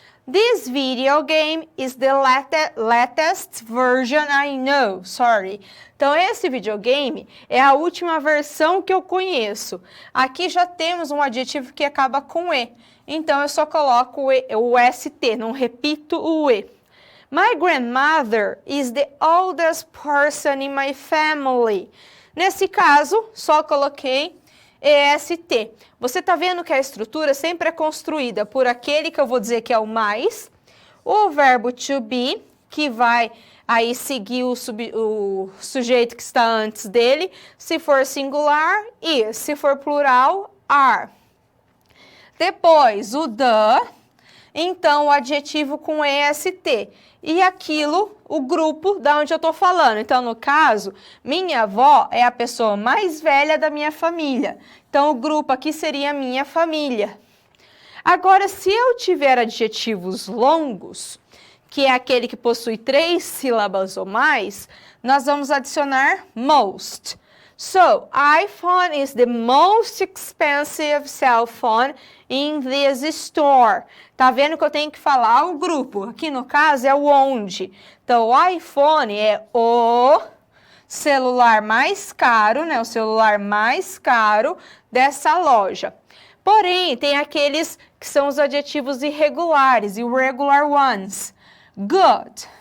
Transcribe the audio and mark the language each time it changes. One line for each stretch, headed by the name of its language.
English: This video game is the latest version I know. Sorry.
Portuguese: Então, esse videogame é a última versão que eu conheço. Aqui já temos um adjetivo que acaba com E. Então, eu só coloco o ST, não repito o E.
English: My grandmother is the oldest person in my family.
Portuguese: Nesse caso, só coloquei EST. Você está vendo que a estrutura sempre é construída por aquele que eu vou dizer que é o mais, o verbo to be, que vai aí seguir o sujeito que está antes dele, se for singular, is, se for plural, are. Depois, o the, então o adjetivo com EST. E aquilo, o grupo da onde eu estou falando. Então, no caso, minha avó é a pessoa mais velha da minha família. Então, o grupo aqui seria minha família. Agora, se eu tiver adjetivos longos, que é aquele que possui 3 sílabas ou mais, nós vamos adicionar most.
English: So, iPhone is the most expensive cell phone in this store.
Portuguese: Tá vendo que eu tenho que falar o grupo? Aqui no caso é o onde. Então, o iPhone é o celular mais caro, né? O celular mais caro dessa loja. Porém, tem aqueles que são os adjetivos irregulares,
English: irregular ones.
Portuguese: Good,